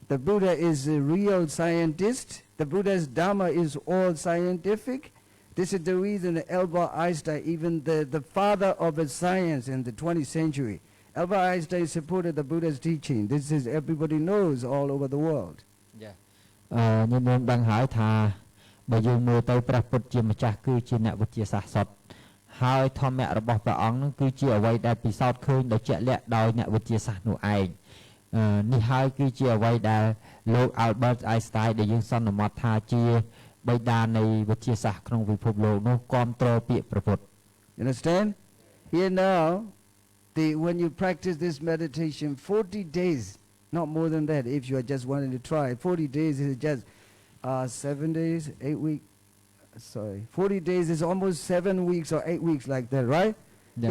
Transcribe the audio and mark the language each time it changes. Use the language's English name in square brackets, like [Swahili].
[English] The Buddha is a real scientist. The Buddha's Dharma is all scientific. This is the reason that Albert Einstein, even the father of the science in the 20th century, Albert Einstein supported the Buddha's teaching. This is everybody knows all over the world. Yeah. [Khmer] ខ្ញុំបានហើយថាបើយើងមើលទៅព្រះពុទ្ធជាម្ចាស់គឺជាអ្នកវិទ្យាសាស្ត្រសុទ្ធហើយធម្មៈរបស់ព្រះអង្គនឹងគឺជាអ្វីដែលពិសោធន៍ឃើញដោយជាក់លាក់ដោយអ្នកវិទ្យាសាស្ត្រនោះឯងនេះហើយគឺជាអ្វីដែលលោក Albert Einstein ដែលយើងសន្មតថាជាបិតានៃវិទ្យាសាស្ត្រក្នុងពិភពលោកនោះគាំទ្រពាក្យព្រះពុទ្ធ [English] You understand? Here now, when you practice this meditation 40 days, not more than that if you are just wanting to try. 40 days is just 7 days, 8 weeks. 40 days is almost 7 weeks or 8 weeks like that, right? Yeah.